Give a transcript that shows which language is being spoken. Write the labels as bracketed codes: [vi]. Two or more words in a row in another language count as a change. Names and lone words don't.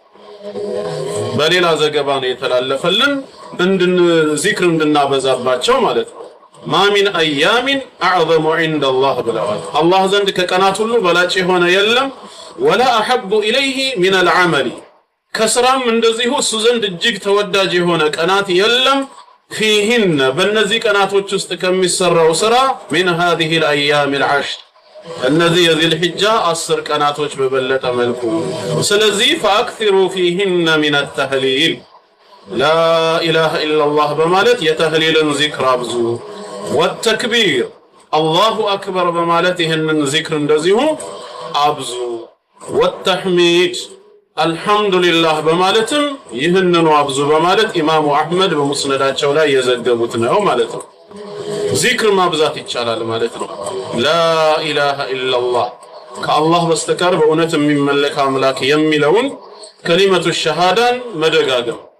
[am] በሌላ ዘገባ ነው የተላለፈልን ዚክር እንድናበዛባቸው ማለት ነው። [ar] ما من أيام أعظم عند الله [am] ብለዋል። አላህ ዘንድ ከቀናት ሁሉ በላጭ የሆነ የለም። [ar] ولا أحب إليه من ال [am] ዐመሊ ከስራም እንደዚሁ እሱ ዘንድ እጅግ ተወዳጅ የሆነ ቀናት የለም። ፊህን በእነዚህ ቀናቶች ውስጥ ከሚሰራው ስራ [ar] من هذه الايام [am] العشر እነዚህ የዚል ሒጃ 10 ቀናቶች በበለጠ መልኩ። ስለዚህ [ar] فاكثروا فيهن من التهليل لا اله الا الله [am] በማለት የተህሊልን ዚክር አብዙ። [ar] والتكبير الله اكبر [am] በማለት ይህንን ዚክር እንደዚሁ አብዙ። [ar] والتحميد الحمد لله [am] በማለትም ይህንኑ አብዙ በማለት ኢማሙ አህመድ በሙስነዳቸው ላይ የዘገቡት ነው ማለት ነው። ዚክር ማብዛት ይቻላል ማለት ነው። [ar] لا إله إلا الله [am] ከአላህ በስተቀር በእውነት የሚመለክ አምላክ የሚለውን ከሊመቱ ሸሃዳን መደጋገም